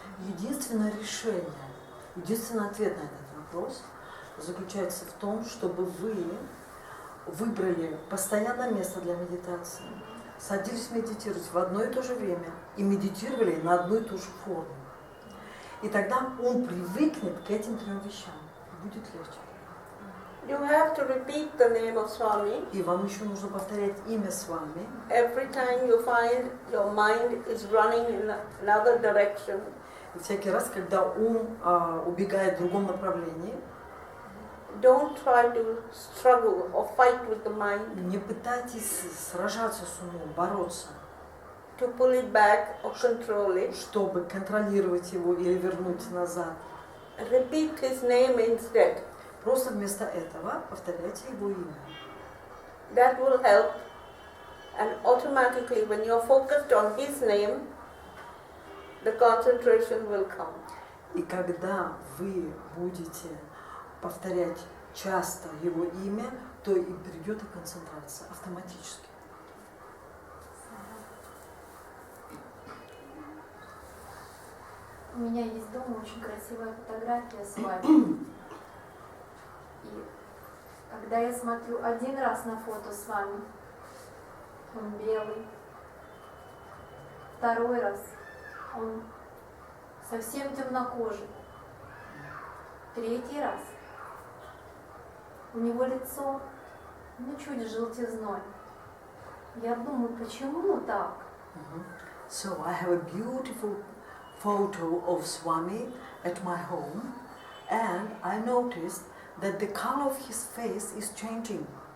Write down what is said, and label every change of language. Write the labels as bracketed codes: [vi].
[ru] Единственное решение, единственный ответ на этот вопрос заключается в том, чтобы вы выбрали постоянное место для медитации, садились медитировать в одно и то же время и медитировали на одну и ту же форму. И тогда ум привыкнет к этим трем вещам, и будет легче. [en] You have to repeat the name of Swami. [ru] И вам еще нужно повторять имя Свами. [en] Every time you find your mind is running in another direction, [ru] И всякий раз, когда ум убегает в другом направлении, [en] don't try to struggle or fight with the mind [ru] не пытайтесь сражаться с умом, бороться, [en] to pull it back or control it. [ru] чтобы контролировать его или вернуть назад. [en] Repeat his name instead. [ru] Просто вместо этого повторяйте его имя. [en] That will help, and automatically when you're focused on his name, the concentration will come. [ru] И когда вы будете повторять часто его имя, то и придет и концентрация автоматически. У меня есть дома очень красивая фотография с вами. И когда я смотрю один раз на фото с вами, он белый. Второй раз он совсем темнокожий. Третий раз у него лицо, чуть желтизной. Я думаю, почему так? [en] So I have a beautiful photo of Swami at my home, and I noticed that the color of his face is changing.